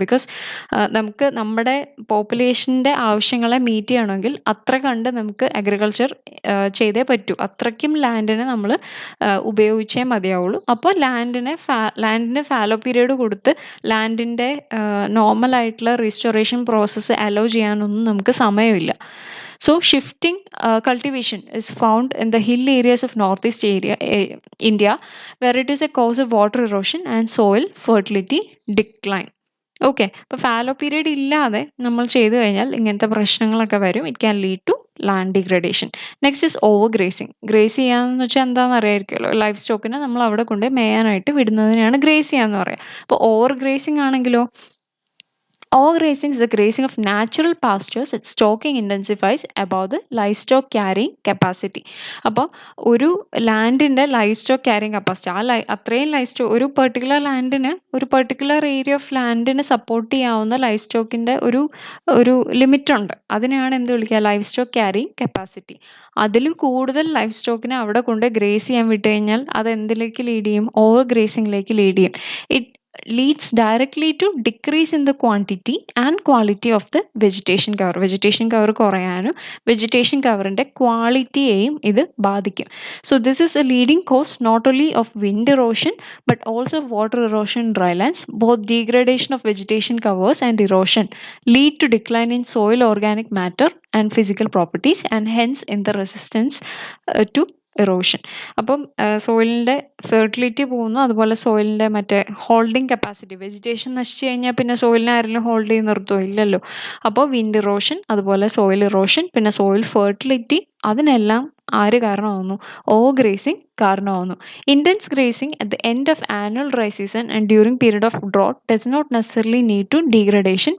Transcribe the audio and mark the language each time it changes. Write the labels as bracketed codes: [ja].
[ml] Because നമുക്ക് നമ്മുടെ പോപ്പുലേഷൻ്റെ ആവശ്യങ്ങളെ മീറ്റ് ചെയ്യണമെങ്കിൽ അത്ര കണ്ട് നമുക്ക് അഗ്രികൾച്ചർ ചെയ്തേ പറ്റൂ, അത്രയ്ക്കും ലാൻഡിനെ നമ്മൾ ഉപയോഗിച്ചേ മതിയാവുള്ളൂ. അപ്പോൾ ലാൻഡിന് ഫാലോ പീരീഡ് കൊടുത്ത് ലാൻഡിൻ്റെ നോർമൽ ആയിട്ടുള്ള റീസ്റ്റോറേഷൻ പ്രോസസ്സ് അലോ ചെയ്യാനൊന്നും നമുക്ക് സമയമില്ല. [en] So shifting cultivation is found in the hill areas of northeast India, where it is a cause of water erosion and soil fertility decline. [ml] Okay, അപ്പോൾ fallow period ഇല്ലാതെ നമ്മൾ ചെയ്തു കഴിഞ്ഞാൽ ഇങ്ങനത്തെ പ്രശ്നങ്ങളൊക്കെ വരും. [en] It can lead to land degradation. Next is over grazing. [ml] Grace ചെയ്യാന്ന് വെച്ചാൽ എന്താണെന്ന് അറിയാമായിരിക്കുമല്ലോ. ലൈഫ് സ്റ്റോക്കിനെ നമ്മൾ അവിടെ കൊണ്ട് മേയാനായിട്ട് വിടുന്നതിനാണ് ഗ്രേസ് ചെയ്യാന്ന് പറയുക. അപ്പോൾ ഓവർ ഗ്രേസിങ് ആണെങ്കിലോ, [en] Overgrazing is the grazing of natural pastures. Its stalking intensifies above the livestock carrying capacity. [ml] അപ്പോൾ ഒരു ലാൻഡിൻ്റെ ലൈഫ് സ്റ്റോക്ക് ക്യാരിങ് കപ്പാസിറ്റി, അത്രയും ലൈഫ് സ്റ്റോക്ക്, ഒരു പെർട്ടിക്കുലർ ലാൻഡിന്, ഒരു പെർട്ടിക്കുലർ ഏരിയ ഓഫ് ലാൻഡിന് സപ്പോർട്ട് ചെയ്യാവുന്ന ലൈഫ് സ്റ്റോക്കിൻ്റെ ഒരു ലിമിറ്റ് ഉണ്ട്. അതിനെയാണ് എന്ത് വിളിക്കുക, ലൈഫ് സ്റ്റോക്ക് ക്യാരിങ് കപ്പാസിറ്റി. അതിലും കൂടുതൽ ലൈഫ് സ്റ്റോക്കിനെ അവിടെ കൊണ്ട് ഗ്രേസ് ചെയ്യാൻ വിട്ട് കഴിഞ്ഞാൽ അത് എന്തിലേക്ക് ലീഡ് ചെയ്യും, ഓവർ ഗ്രേസിങ്ങിലേക്ക് ലീഡ് ചെയ്യും. [en] leads directly to decrease in the quantity and quality of the vegetation cover. [ml] Vegetation cover കുറയാനും vegetation coverന്റെ ക്വാളിറ്റിയെയും ഇത് ബാധിക്കും. [en] So this is a leading cause not only of wind erosion but also water erosion in drylands. Both degradation of vegetation covers and erosion lead to decline in soil organic matter and physical properties and hence in the resistance to erosion. [ml] അപ്പം സോയിലിൻ്റെ fertility പോകുന്നു, അതുപോലെ സോയിലിൻ്റെ മറ്റേ holding capacity, vegetation നശിച്ചു കഴിഞ്ഞാൽ പിന്നെ സോയിലിനെ ആരെങ്കിലും hold ചെയ്ത് നിർത്തുമോ? ഇല്ലല്ലോ. അപ്പോൾ വിൻഡ് ഇറോഷൻ, അതുപോലെ സോയിൽ ഇറോഷൻ, പിന്നെ സോയിൽ ഫെർട്ടിലിറ്റി, അതിനെല്ലാം ആര് കാരണമാവുന്നു? Over grazing കാരണമാവുന്നു. [en] Intense grazing at the end of annual dry season and during period of drought does not necessarily need to degradation.